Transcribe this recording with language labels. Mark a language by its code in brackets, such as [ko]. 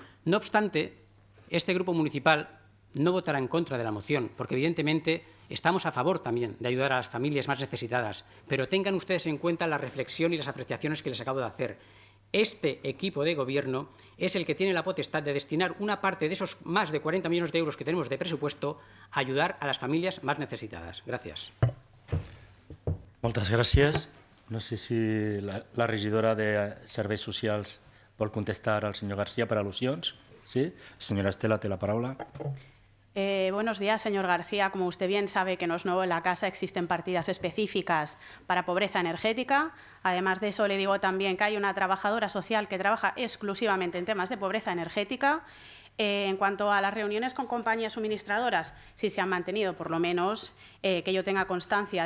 [es] No obstante, este grupo municipal no votará en contra de la moción, porque evidentemente estamos a favor también de ayudar a las familias más necesitadas, pero tengan ustedes en cuenta la reflexión y las apreciaciones que les acabo de hacer. Este equipo de gobierno es el que tiene la potestad de destinar una parte de esos más de 40 millones de euros que tenemos de presupuesto a ayudar a las familias más necesitadas. [ca] Gràcies. Moltes gràcies. No sé si la regidora de Serveis Socials vol contestar al senyor García per al·lusions. Sí? Senyora Estela, té la paraula. [es] Buenos días, señor García. Como usted bien sabe que no es nuevo en la casa, existen partidas específicas para pobreza energética. Además de eso, le digo también que hay una trabajadora social que trabaja exclusivamente en temas de pobreza energética. En cuanto a las reuniones con compañías suministradoras, sí se han mantenido, por lo menos que yo tenga constancia.